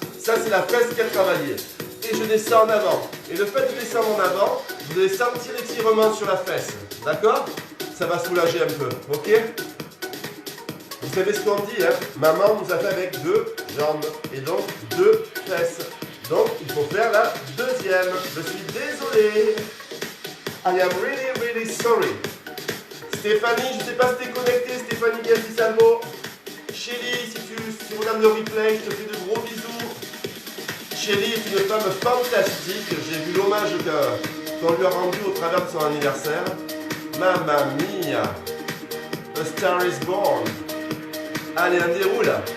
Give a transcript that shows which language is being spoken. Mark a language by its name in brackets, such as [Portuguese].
[French] Ça, c'est la fesse qui a travaillé. Et je descends en avant. Et le fait de descendre en avant, vous allez sentir l'étirement sur la fesse, d'accord? Ça va soulager un peu, ok? Vous savez ce qu'on dit, hein? Maman nous a fait avec 2 jambes et donc 2 fesses. Donc, il faut faire la deuxième. Je suis désolé. [English] I am really, really sorry. [French] Stéphanie, je ne sais pas si tu es connectée. Stéphanie Galdi-Salvo. Chélie, si vous regardez le replay, je te fais de gros bisous. Chélie est une femme fantastique. J'ai vu l'hommage qu'on lui a rendu au travers de son anniversaire. Mamma mia. A Star is Born. Allez, on déroule.